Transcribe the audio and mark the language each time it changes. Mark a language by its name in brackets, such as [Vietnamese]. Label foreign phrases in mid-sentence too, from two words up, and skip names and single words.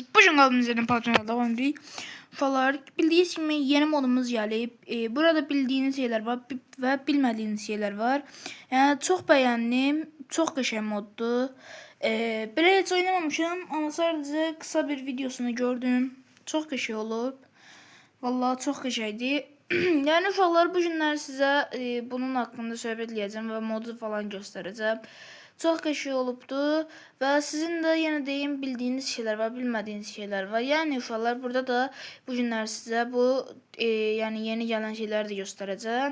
[Turkish] Bugün kaldığımız yerden PUBG'de devam ediyoruz. Falar bildiğiniz gibi yeni modumuz gelip burada bildiğiniz şeyler var ve bilmediğiniz şeyler var. Yani çok beğendim. Çok güzel moddu. Böyle hiç oynamamışım ama sadece kısa bir videosunu gördüm. Çok güzel olup. Vallahi çok güzeldi. [Azerbaijani] Yani uşaqlar bu günlər sizə bunun haqqında söhbət edəcəm və modu falan göstərəcəm. Çox qəşəng olubdu və sizin də yenə deyim bildiyiniz şeylər var, bilmədiyiniz şeylər var. Yəni uşaqlar burada da bu günlər sizə bu yəni yeni gələn şeyləri də göstərəcəm.